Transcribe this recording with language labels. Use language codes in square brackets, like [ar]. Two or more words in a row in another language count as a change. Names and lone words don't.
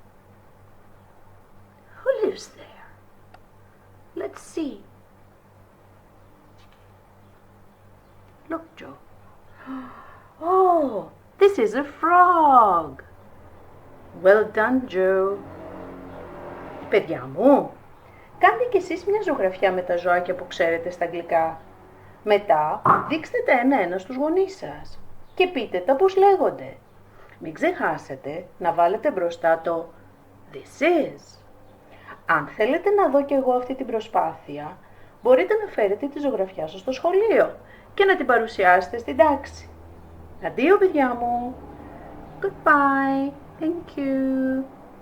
[en] Who lives there? Let's see. Look, Joe. Oh, this is a frog. Well done, Joe. [el] Παιδιά μου, κάντε κι εσείς μια ζωγραφιά με τα ζωάκια που ξέρετε στα αγγλικά. Μετά, δείξτε τα ένα-ένα στους γονείς σας και πείτε τα πώς λέγονται. Μην ξεχάσετε να βάλετε μπροστά το [en] This is. [el] Αν θέλετε να δω κι εγώ αυτή την προσπάθεια, μπορείτε να φέρετε τη ζωγραφιά σας στο σχολείο και να την παρουσιάσετε στην τάξη. Αντίο, παιδιά μου. [en] Goodbye. Thank you.